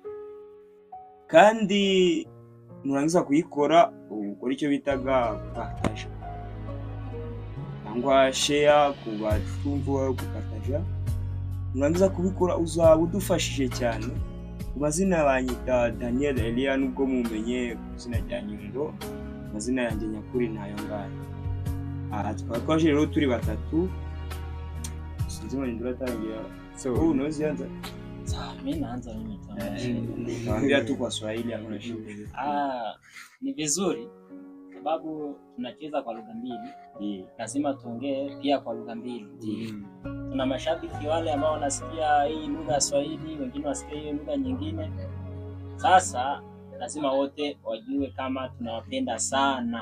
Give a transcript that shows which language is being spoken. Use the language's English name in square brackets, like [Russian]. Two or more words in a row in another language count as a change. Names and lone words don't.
[Kinyarwanda] kandi nurangiza kuyikora ukora icyo bitaga partage cyangwa share ku batumva gupartage nurangiza kubikora uzaba udufashije cyane amazina banyita Daniel Elia nubwo mumenye izina rya Nyundo amazina yanjye nyakuri nayo ngayo twakwaje rero turi batatu sinzi ngo nduratangira so [Swahili] unozi yanza mimi naanza mimi naambia tu kwa Swahili hakuna shida ni vizuri sababu tunacheza kwa lugha mbili lazima tuongee pia kwa lugha mbili tuna mashabiki wale ambao wanasikia hii lugha ya Swahili wengine wasikia hiyo lugha nyingine sasa lazima wote wajue kama tunawapenda sana